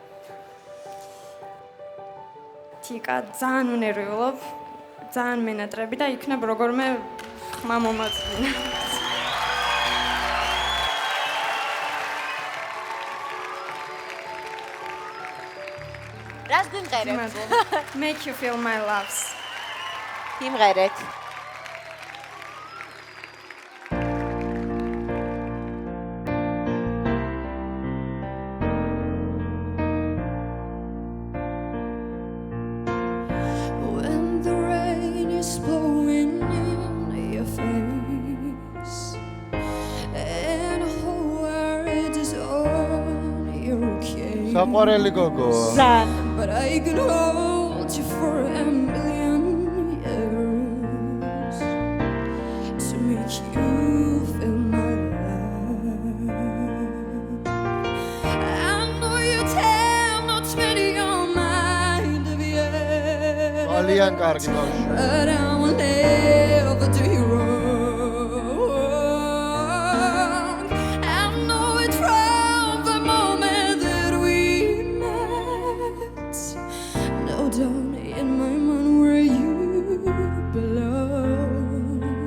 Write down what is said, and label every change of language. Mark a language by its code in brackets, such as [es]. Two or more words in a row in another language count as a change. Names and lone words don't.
[ka] თიკა ძალიან უნერვიულობ, ძალიან მენატრები და იქნებ როგორმე ხმა მომაწვინა. რას გვიმღერებთ? [en] Make you feel my loves. [ka] იმღერეთ. [en] When the rain is blowing in your face and the whole world is on your case, [ka] საყვარელი გოგო. [en] but I can hold you for a million years to make you feel my love. I know you tell not many your mind of yet. [ka] ძალიან კარგი ბავშვი. [en] But I will never do you wrong. I know it from the moment that we met. No doubt in my mind where you belong.